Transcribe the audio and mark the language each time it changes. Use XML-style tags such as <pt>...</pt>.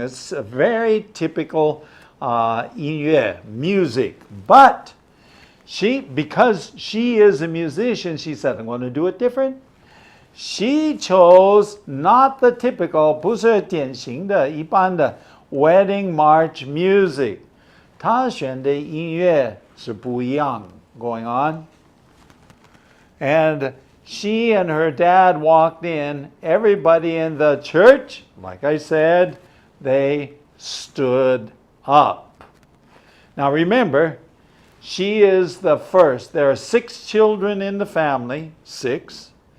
<en>It's a very typical 音乐, music. But because she is a musician, she said, I'm going to do it different. She chose not the typical,</en> <zh>不是典型的一般的</zh> <en>wedding march music.</en> <zh>她选的音乐是不一样</zh> <en>going on. And she and her dad walked in. Everybody in the church, like I said, they stood up. Now remember, she is the first. There are 6 children in the family, 6.</en>